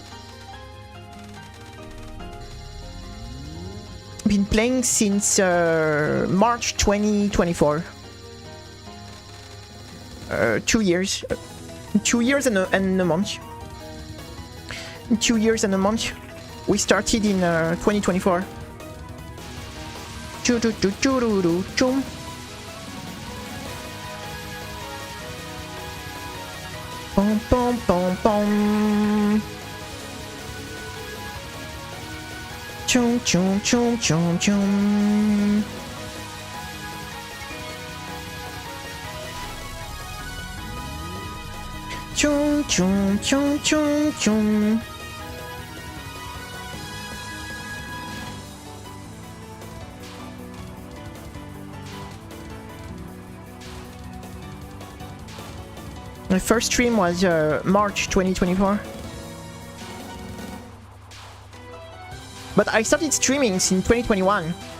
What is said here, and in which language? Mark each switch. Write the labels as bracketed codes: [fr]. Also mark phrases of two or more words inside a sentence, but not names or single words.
[en] Been playing since March 2024. 2 years. 2 years and a month. 2 years and a month. We started in 2024. Chum. Pom pom pom pom. Chum chum chum chum chum. Chum chum chum chum chum. My first stream was March 2024. But I started streaming since 2021.